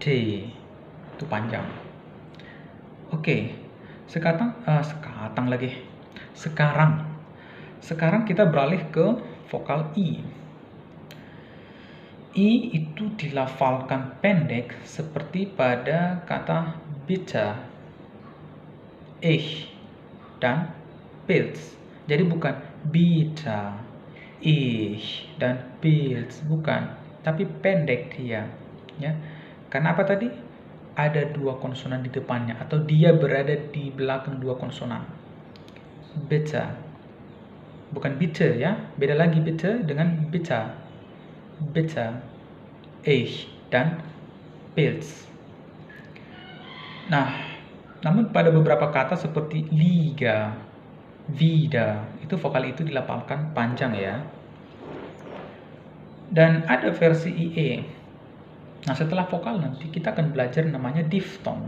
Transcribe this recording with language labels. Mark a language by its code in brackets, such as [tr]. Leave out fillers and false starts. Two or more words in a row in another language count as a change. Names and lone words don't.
[id] Itu panjang. Oke. Sekarang kita beralih ke vokal I. I itu dilafalkan pendek seperti pada kata bitte, ich, dan Pilz. Jadi bukan bitte, ich, dan Pilz, bukan. Tapi pendek dia. Ya. Karena apa tadi? Ada dua konsonan di depannya, atau dia berada di belakang dua konsonan. Bitte. Bukan bitte ya. Beda lagi bitte dengan bitte. Bitte, ich, dan Pilz. Nah, namun pada beberapa kata seperti liga, vida, itu vokal itu dilafalkan panjang ya. Dan ada versi IE. Nah, setelah vokal nanti kita akan belajar namanya diftong.